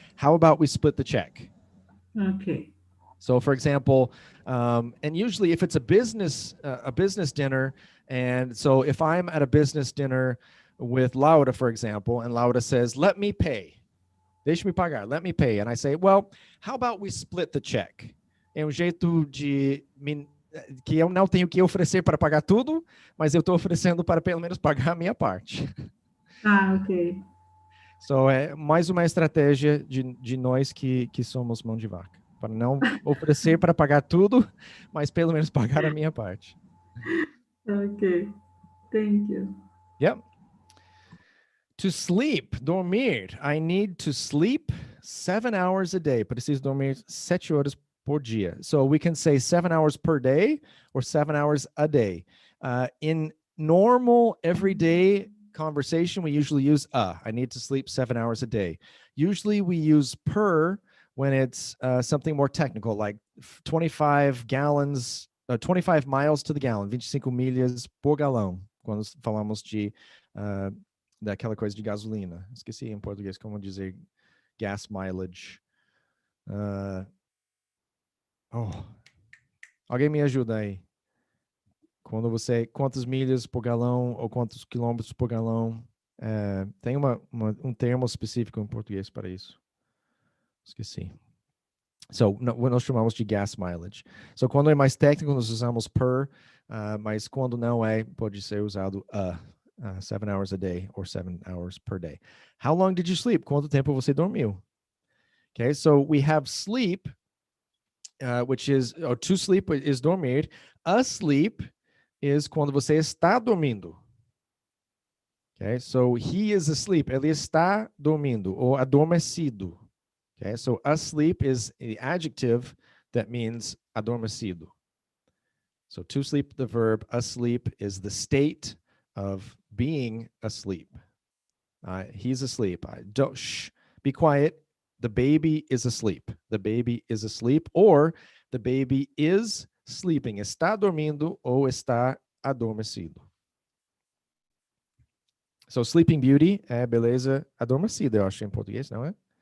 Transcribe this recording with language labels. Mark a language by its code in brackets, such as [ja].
[en] How about we split the check? Okay. So for example, and usually if it's a business dinner, and so if I'm at a business dinner with Laura, for example, and Laura says, let me pay. [pt] Deixe-me pagar, [en] let me pay. And I say, well, how about we split the check? [pt] É jeito que eu não tenho que oferecer para pagar tudo, mas eu estou oferecendo para pelo menos pagar a minha parte. Ah, ok. So é mais uma estratégia de nós que somos mão de vaca. Para não oferecer para pagar tudo, mas pelo menos pagar a minha parte. [en] Okay. Thank you. Yep. To sleep, dormir. I need to sleep 7 hours a day. [pt] Preciso dormir 7 horas por dia. [en] So we can say 7 hours per day or 7 hours a day. In normal, everyday conversation, we usually use I need to sleep 7 hours a day. Usually we use per when it's something more technical, like 25 gallons, 25 miles to the gallon, [pt] 25 milhas por galão, quando falamos daquela coisa de gasolina. Esqueci em português como dizer gas mileage. Alguém me ajuda aí. Quantas milhas por galão ou quantos quilômetros por galão, tem um termo específico em português para isso. Esqueci. So, nós chamamos de gas mileage. So, quando é mais técnico, nós usamos per, mas quando não é, pode ser usado [en] 7 hours a day or 7 hours per day. How long did you sleep? [pt] Quanto tempo você dormiu? [en] Okay, so we have sleep, which is, or to sleep is dormir. [pt] Asleep is quando você está dormindo. [en] Okay, so he is asleep. [pt] Ele está dormindo ou adormecido. [en] Okay, so asleep is the adjective that means adormecido. So to sleep, the verb, asleep is the state of being asleep. He's asleep. Don't be quiet. The baby is asleep. The baby is asleep, or the baby is sleeping. [pt] Está dormindo ou está adormecido. So Sleeping Beauty é beleza adormecida, eu acho em português, não é?